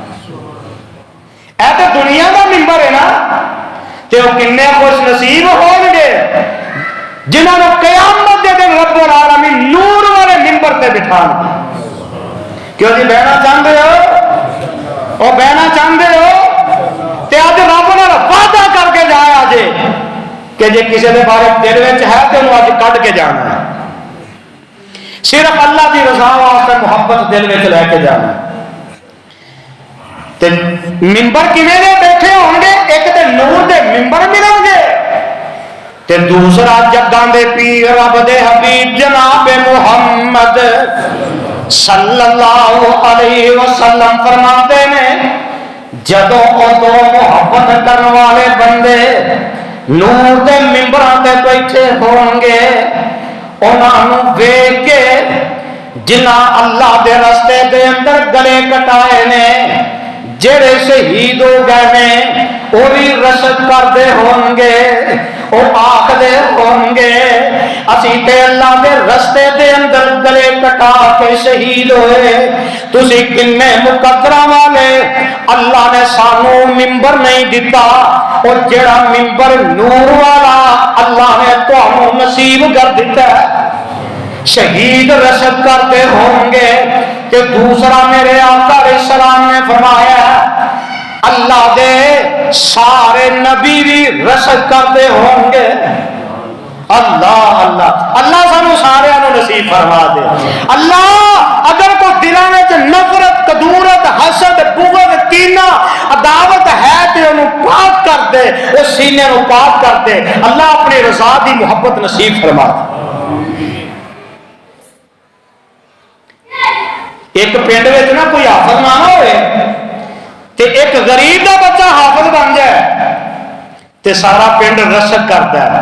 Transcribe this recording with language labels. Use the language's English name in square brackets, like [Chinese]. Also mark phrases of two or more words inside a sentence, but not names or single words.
[Punjabi] اے تو دنیا کا ممبر ہے نا تے وہ کنے خوش نصیب ہون گے جنہوں نے قیامت دے دن [Arabic] رب العالمین [Punjabi] نور والے ممبر تے بٹھا گے. کیوں جی بہنا چاہتے ہو وہ بہنا چاہتے ہو تے اج رب نے وعدہ کر کے جایا جے کہ جے کسی دے بارے دل وچ ہے تے انہوں اج کڈ کے جانا ہے. [Urdu] صرف اللہ کی رضا واسطے محبت دل میں لے کے جانا. [Punjabi] تے ممبر کیویں دے بیٹھے ہون گے؟ ایک تے نور دے ممبر ملن گے تے دوسرا جگاں دے پیر رب دے حبیب جناب محمد [Arabic] صلی اللہ علیہ وسلم [Punjabi] فرماتے ہیں جدوں او دو محبت کرنے والے بندے نور دے ممبراں تے بیٹھے ہون گے انہوں ویکھ کے جنہ اللہ دے رستے دے اندر گلے کٹائے نے جڑے شہید ہو گئے نے وہ بھی رشد کرتے ہون گے، وہ آخدے ہون گے اسی تے اللہ دے رستے دے اندر گلے کٹا کے شہید ہوئے. تسی کنے مقدراں والے اللہ نے سانو ممبر نہیں دیتا اور جڑا ممبر نور والا اللہ نے تانوں نصیب کر دیتا ہے. شہید رشد کرتے ہوں گے کہ دوسرا میرے آقا [Arabic] علیہ السلام [Punjabi] نے فرمایا اللہ دے سارے نبی بھی رشد کرتے ہوں گے. اللہ اللہ اللہ سانو سارے نصیب فرما دے. اللہ اگر کوئی دلاں وچ نفرت کدورت حسد بغض کینہ عداوت ہے تے انہوں پاک کر دے، اس سینے نو پاک کر دے. اللہ اپنی رضا دی محبت نصیب فرما دے. ایک پنڈ میں نا کوئی حافظ نہ ہوئے تے ایک غریب کا بچہ حافظ بن جائے تے سارا پنڈ رشک کرتا ہے.